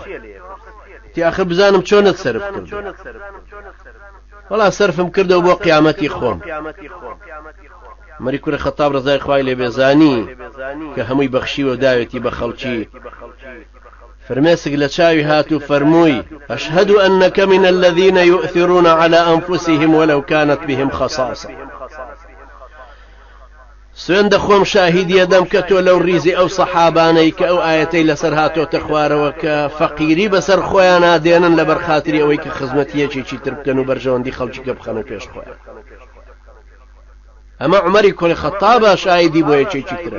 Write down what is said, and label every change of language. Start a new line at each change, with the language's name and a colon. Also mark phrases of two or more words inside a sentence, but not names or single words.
Central Kurdish: تی ئاخر بزانم چۆنت سەرف کرد. وەڵا سەرفم کردەوە بۆ قیامەتی خۆم. عومەری کوڕی خەتاب ڕزای خوای لێ بێزانی کە هەمووی بەخشیوە داوێتی بە خەڵکی، فرمێسک لە چاوی هات و فەرمووی
Arabic: ئەشهەدو ئەنەکە من الذین یؤثرون على أنفسهم ولو كانت بهم خصاصة.
Central Kurdish: سوێن دەخۆم شاهیدیە دەم کە تۆ لەو ڕیزی ئەو سەحابانەی کە ئەو ئاەتەی لەسەر هاتۆتە خوارەوە کە فەقیری بەسەر خۆیان نادێنن لەبەر خاتری ئەوەی کە خزمەتیەکێکی تر بکەن و بەرژەوەندی خەڵکیکە بخەنە پێش خۆیان. ئەمە عومەری کوڕی خەتابە شاهیدی بۆ یەکێکی ترە.